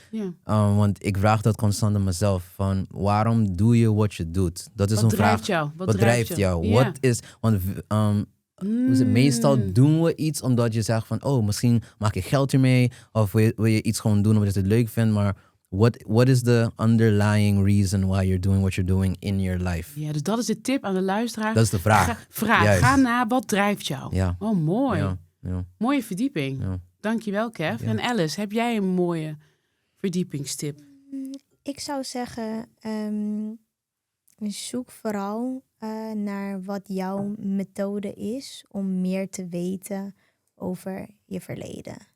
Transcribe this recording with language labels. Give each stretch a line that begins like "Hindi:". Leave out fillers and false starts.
Dutch: Ja. Want ik vraag dat constant aan mezelf van waarom doe je wat je doet? Dat is Wat een drijft vraag. jou? Wat drijft jou? Ja. Wat is... Want hoe is het? Meestal doen we iets omdat je zegt van... Oh, misschien maak ik geld ermee. Of wil je iets gewoon doen omdat je het leuk vindt.
English: Maar what is the underlying reason why you're doing what you're doing in your life?
Dutch: Ja, dus dat is de tip aan de luisteraar. Dat is de vraag. Vraag. Ga na, wat drijft jou? Ja. Oh, mooi. Ja. Mooie verdieping. Ja. Dankjewel, Kev. Ja. En Alice, heb jij een mooie verdiepingstip? Ik zou zeggen, zoek vooral naar wat jouw methode is om meer te weten over je verleden.